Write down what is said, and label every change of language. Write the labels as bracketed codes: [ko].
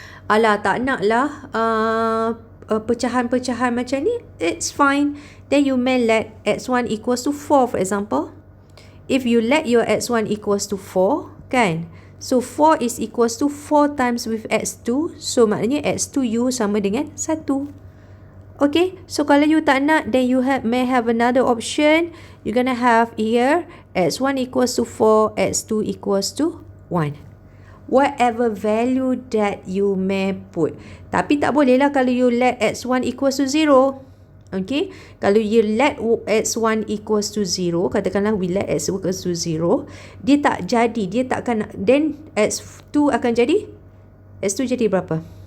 [ms] Alah, tak nak lah pecahan-pecahan macam ni. [en] It's fine. Then you may let X1 equals to 4, for example. If you let your X1 equals to 4, kan? So 4 is equals to 4 times with X2. [ms] So maknanya X2 you sama dengan 1. [en] Okay, so [ms] kalau [en] you [ms] tak nak, [en] then you may have another option. You're gonna have here X1 equals to 4, X2 equals to 1. Whatever value that you may put. [ms] Tapi tak boleh lah kalau you let X1 equals to 0. Okay, kalau you let X1 equals to 0, katakanlah [en] we let X equals to 0, [ms] dia tak jadi, dia takkan, then X2 akan jadi, X2 jadi berapa?